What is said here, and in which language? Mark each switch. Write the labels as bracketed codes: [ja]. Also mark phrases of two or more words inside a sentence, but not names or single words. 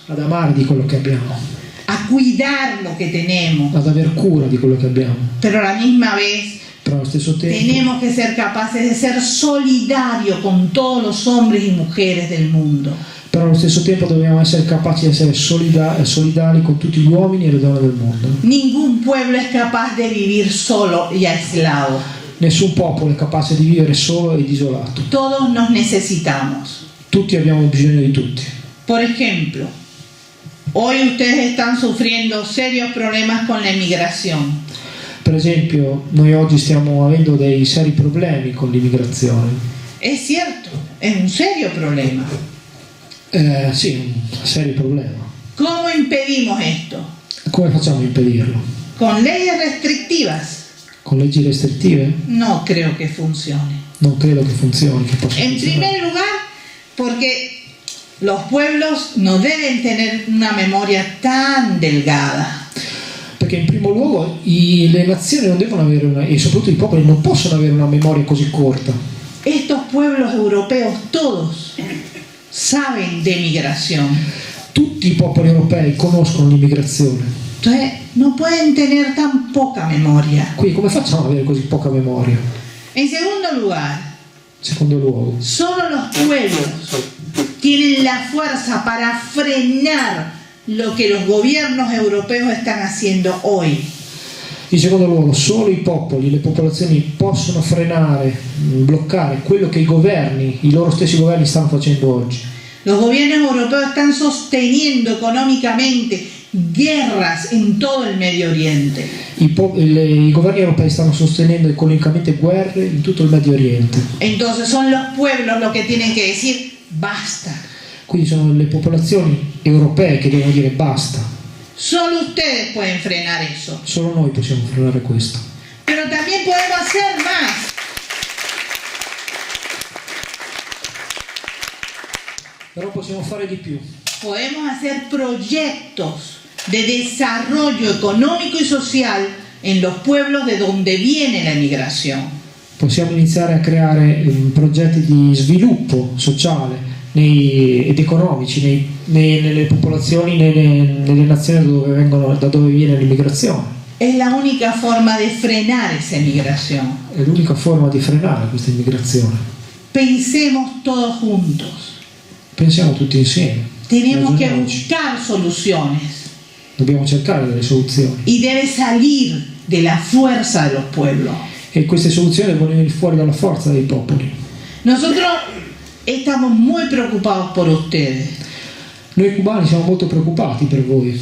[it] ad amare di quello che abbiamo, [es] a cuidar lo que tenemos, [it] ad aver cura di quello che abbiamo. [es] pero a la misma vez [it] Però allo stesso tempo [es] tenemos que ser capaces de ser solidarios con todos los hombres y mujeres del mundo. [it] dobbiamo essere capaci di essere solidali con tutti gli uomini e le donne del mondo. [es] Ningún pueblo es capaz de vivir solo y aislado. [it] Nessun popolo è capace di vivere solo ed isolato. [es] Todos nos necesitamos. [it] Tutti abbiamo bisogno di tutti. [es] Por ejemplo, hoy ustedes están sufriendo serios problemas con la inmigración. [it] Per esempio, noi oggi stiamo avendo dei seri problemi con l'immigrazione. [es] Es cierto, es un serio problema. [it] Sì, un serio problema. [es] ¿Cómo impedimos esto? [it] Come facciamo a impedirlo? [es] ¿Con leyes restrictivas? [it] Con leggi restrittive? [es] No creo que funcione. [it] Non credo che funzioni, che possa En funzionare. [es] primer lugar, porque los pueblos no deben tener una memoria tan delgada. [it] Perché in primo luogo le nazioni non devono avere e soprattutto i popoli non possono avere una memoria così corta. [es] Estos pueblos europeos todos saben de migración. [it] Tutti i popoli europei conoscono l'immigrazione. [es] Entonces, no pueden tener tan poca memoria. [it] Quindi come facciamo ad avere così poca memoria? [es] En segundo lugar, [it] In secondo luogo, [es] solo los pueblos tienen la fuerza para frenar lo que los gobiernos europeos están haciendo hoy. [it] in secondo luogo, solo i popoli, le popolazioni possono frenare, bloccare quello che i loro stessi governi stanno facendo oggi. [es] Los gobiernos europeos están sosteniendo económicamente guerras en todo el Medio Oriente. [it] I governi europei stanno sostenendo economicamente guerre in tutto il Medio Oriente. [es] Entonces son los pueblos los que tienen que decir basta. [it] Quindi sono le popolazioni europee che devono dire basta. [es] Solo ustedes pueden frenar eso. [it] Solo noi possiamo frenare questo. [es] Pero también podemos hacer más. [it] Però possiamo fare di più. [es] Podemos hacer proyectos de desarrollo económico y social en los pueblos de donde viene la emigración. [it] Possiamo iniziare a creare progetti di sviluppo sociale ed economici nelle popolazioni, nelle nazioni da dove viene l'immigrazione. [es] Es la única forma de frenar esa emigración. [it] È l'unica forma di frenare questa immigrazione. [es] Pensemos todos juntos. [it] Pensiamo tutti insieme. [es] Tenemos que [it] Ragioniamoci. [es] buscar soluciones [it] Dobbiamo cercare delle soluzioni. [es] y debe salir de la fuerza de los pueblos. [it] E queste soluzioni devono venire fuori dalla forza dei popoli. [es] Nosotros estamos muy preocupados por ustedes. [it] Noi cubani siamo molto preoccupati per voi,